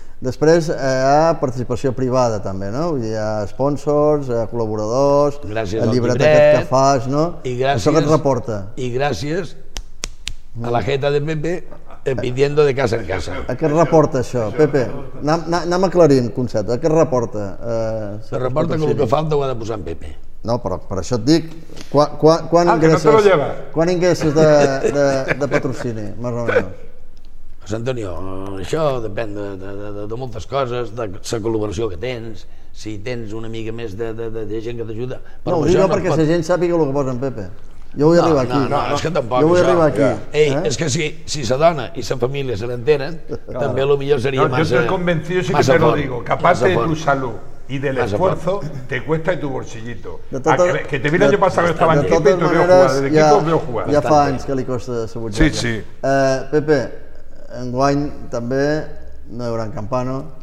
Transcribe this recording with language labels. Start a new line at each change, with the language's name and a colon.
Catalan: Després hi ha participació privada també, no? Vull dir, hi ha sponsors, hi ha col·laboradors, gràcies el llibret aquest que fas, no? I gràcies, això que et reporta. I gràcies a la jeta de Pepe
Spanish: pidiendo de casa en casa.
Catalan: A què reporta això? Pepe, anem aclarint el concepte. A què reporta? Se reporta que el que falta ho ha de posar en Pepe. No, però per això et dic, quan ingresses,
Spanish: que no te lo lleva.
Catalan: Quan ingresses de patrocini, més o menys? Antonio, això depèn de moltes coses, de la col·laboració que tens, si tens una mica més de gent que t'ajuda. No, ho dic perquè la gent sàpiga el que posa en Pepe. Jo vull arribar aquí. No, és que tampoc. Jo vull arribar aquí. Ei, és que si la dona i la família se n'entenen, també el millor seria massa...
Spanish: No, jo estoy convencido, sí que te lo digo, capaz de tu salud y del esfuerzo, te cuesta tu bolsillito. Que te mira, yo pasaba que estaba en equipo y te veo jugar. Desde equipo veo jugar.
Catalan: Ja fa anys que li costa la butxaca. Sí, sí. Pepe, enguany també no hi haurà en Campano,